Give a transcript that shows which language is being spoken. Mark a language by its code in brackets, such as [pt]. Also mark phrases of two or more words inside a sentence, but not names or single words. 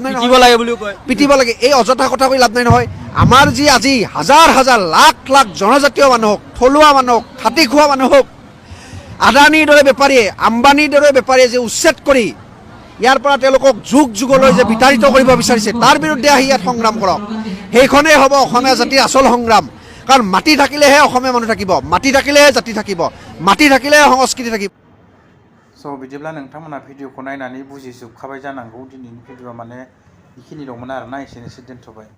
[as] নাই পিটিব লাগে এই অযথা কথা কৈ লাভ নাই নহয় আমাৰ যি আজি হাজাৰ লাখ জনজাতীয় মানুহক থলুৱা মানুহক খাটি খোৱা মানুহক আদানীৰ দৰে বেপাৰীয়ে আম্বানীৰ দৰে বেপাৰীয়ে যে উচ্ছেদ কৰি ইয়াৰ পৰা তেওঁলোকক যুগলৈ যে বিতাড়িত কৰিব বিচাৰিছে তাৰ বিৰুদ্ধে আহি ইয়াত সংগ্ৰাম কৰক সেইখনেই হ'ব অসমীয়া জাতিৰ আচল সংগ্ৰাম কাৰণ মাটি থাকিলেহে অসমীয়া মানুহ থাকিব, মাটি থাকিলেহে জাতি থাকিব, মাটি থাকিলেহে সংস্কৃতি থাকিব। [brx] स' बिदिब्ला नोंथांमोना भिडिअखौ नायनानै बुजिजोबखाबाय जानांगौ। दिनैनि भिडिअआ माने बेखिनिल'मोन आरोना, एसेनोसै दोनथ'बाय।